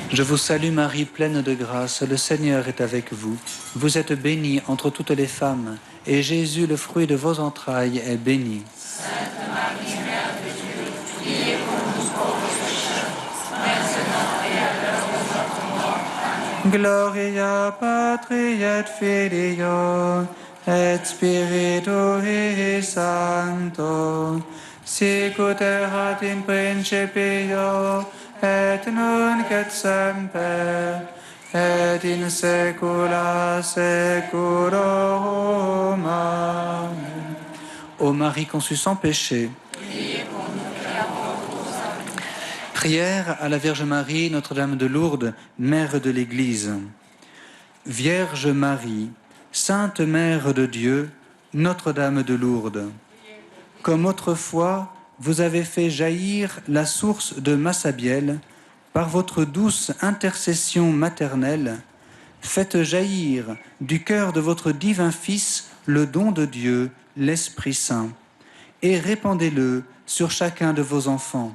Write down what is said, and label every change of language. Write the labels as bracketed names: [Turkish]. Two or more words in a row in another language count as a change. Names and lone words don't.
[French] Je vous salue Marie, pleine de grâce, le Seigneur est avec vous. Vous êtes bénie entre toutes les femmes, et Jésus, le fruit de vos entrailles, est béni. Sainte Marie, Mère de Dieu, priez pour nous pauvres pécheurs, maintenant et à l'heure de notre mort. Amen. [Latin] Gloria Patri et Filio et Spiritui Sancto, sicut erat in principio et nunc et semper et in saecula saeculorum. Amen. [French] Ô Marie conçue sans péché, prière à la Vierge Marie, Notre-Dame de Lourdes, Mère de l'Église. Vierge Marie, Sainte Mère de Dieu, Notre-Dame de Lourdes, comme autrefois vous avez fait jaillir la source de Massabielle, par votre douce intercession maternelle, faites jaillir du cœur de votre divin Fils le don de Dieu, l'Esprit Saint, et répandez-le sur chacun de vos enfants.